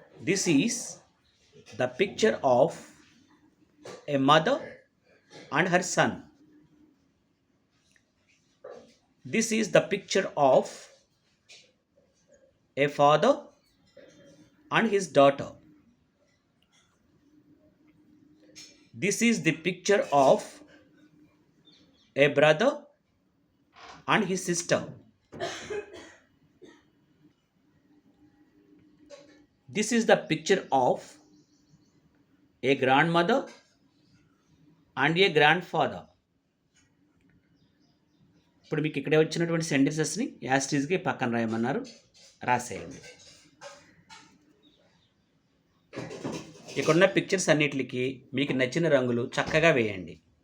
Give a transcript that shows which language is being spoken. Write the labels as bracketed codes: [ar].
[en] This is the picture of a mother and her son. This is the picture of a father and his daughter. This is the picture of a brother and his sister. This is the picture of a grandmother and a grandfather. [te] ఇప్పుడు మీకు ఇక్కడ వచ్చినటువంటి సెంటెన్సెస్ని యాస్టీస్కి పక్కన రాయమన్నారు, రాసేయండి. ఇక్కడున్న pictures అన్నిటికి మీకు నచ్చిన రంగులు చక్కగా వేయండి.